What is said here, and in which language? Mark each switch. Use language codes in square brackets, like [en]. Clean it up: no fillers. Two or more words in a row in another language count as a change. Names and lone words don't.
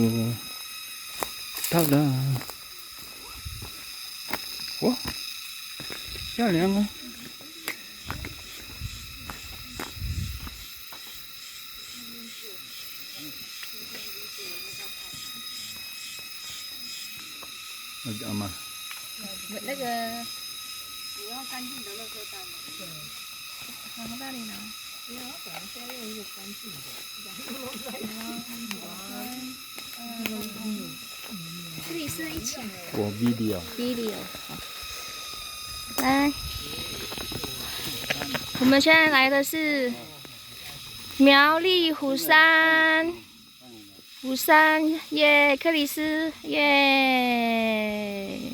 [tl] Tada! Wow! Yan yan oh. Mag-ama. [zh] 那个你要干净的垃圾袋吗？对。从那里拿。没有，本来现在用一个干净的。这里是一起 [en] For video. [zh] video。好。来，我们现在来的是苗栗虎山。虎山耶，克里斯耶。